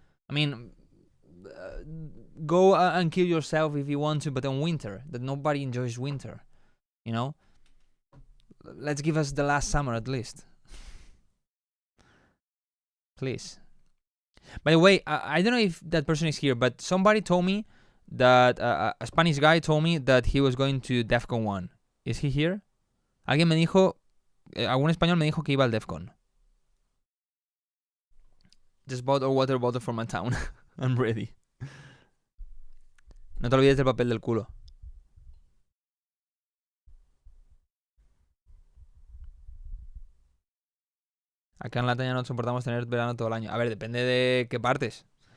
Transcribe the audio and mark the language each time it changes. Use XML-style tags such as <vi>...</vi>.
<en>I mean, go and kill yourself if you want to, but on winter, that nobody enjoys winter. You know? Let's give us the last summer at least. Please. By the way, I don't know if that person is here, but somebody told me that a Spanish guy told me that he was going to Defcon 1. Is he here?</en> <es>Alguien me dijo, algún español me dijo que iba al Defcon.</es> <en>Just bought a water bottle from my town. I'm ready.</en> <es>No te olvides del papel del culo. Acá en Lataña no soportamos tener verano todo el año. A ver, depende de qué partes.</es>